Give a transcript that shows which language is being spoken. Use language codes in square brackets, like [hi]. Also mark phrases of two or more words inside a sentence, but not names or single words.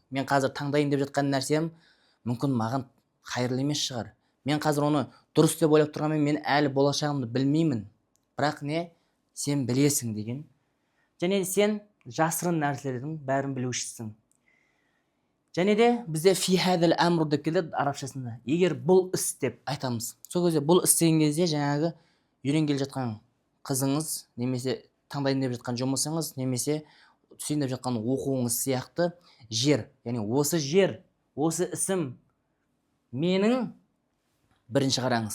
[kk] Мен қазір таңдайын деп жатқан нәрсем мүмкін маған хайырлы емес шығар. Мен қазір оны дұрыс деп ойлап тұрғанмен, мен әлі болашағымды білмеймін. Бірақ сен білесің деген. Және сен жасырын нәрселердің бәрін білушісің. Және де бізде [ar] في هذا الأمر [kk] деп келеді арабшасында. Егер бұл іс деп айтамыз. Сол кезде бұл іс деген кезде жаңағы үйренгелі жатқан қызыңыз, немесе таңдайын деп жатқан жұмысыңыз, немесе түсейін деп жатқан оқуыңыз сияқты жер. Яғни осы жер, осы ісім менің бірінші қараңыз.